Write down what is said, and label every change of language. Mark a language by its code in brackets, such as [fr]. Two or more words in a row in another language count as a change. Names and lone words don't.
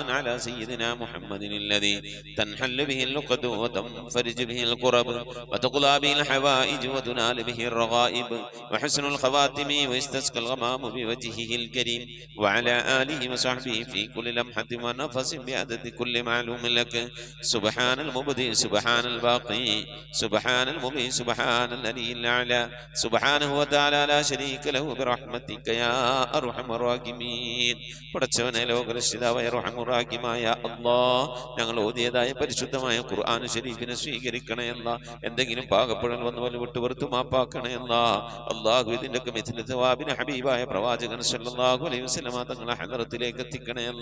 [ar] على سيدنا محمد الذي تنحل به العقد وتنفرج به الكرب وتقضى به الحوائج وتنال به الرغائب وحسن الخواتم ويستسقى الغمام بوجهه الكريم وعلى آله وصحبه في كل لمحة ونفس بعدد كل معلوم لك سبحان المبدئ سبحان الباقي سبحان المبدئ سبحان الذي الأعلى سبحانه وتعالى لا شريك له برحمتك يا أرحم الراحمين. [ml] പടച്ചവനെ ലോകരക്ഷിതാവായ റഹ്മാനുറഹീമായ അല്ലാഹ്, ഞങ്ങൾ ഓതിയതായ പരിശുദ്ധമായ ഖുർആൻ ശരീഫിനെ സ്വീകരിക്കണമല്ല. എന്തെങ്കിലും പാകപ്പെടൽ വന്നു വല്ല വിട്ടുപുറത്തു മാപ്പാക്കണമല്ല. അല്ലാഹു ഇതിൻ്റെയൊക്കെ മിഥില സവാബിന് ഹബീബായ പ്രവാചകൻ [ar] صلى الله عليه وسلم [ml] തങ്ങളെ ഹദറത്തിലേക്ക് എത്തിക്കണമല്ല.